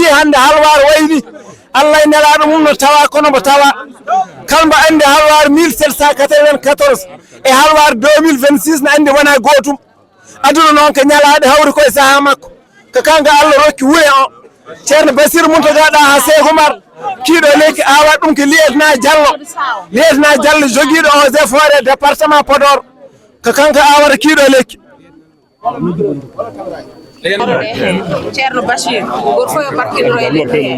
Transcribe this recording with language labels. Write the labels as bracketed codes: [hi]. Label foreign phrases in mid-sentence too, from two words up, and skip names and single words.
[ff] hande halwar wayni Allah e nelaɗo mum no tawa kono mbo tawa kalmbo andi halwar 1794 e halwar 2026 no andi wona gotum aduna noon ko ñalaɗo hawri koye saaha makko ko kanko Allah rokki wuure o ceerno Basirou Mountaga ɗaha Cheikh Oumar kiiɗo lekki awa ɗum ko liyetna Diallo joguiɗo [fr] eaux et forêts [ff] département Podor ko kanko awata kiiɗo lekki Ceerno Bachir goto fof yo barkinoro e lekki he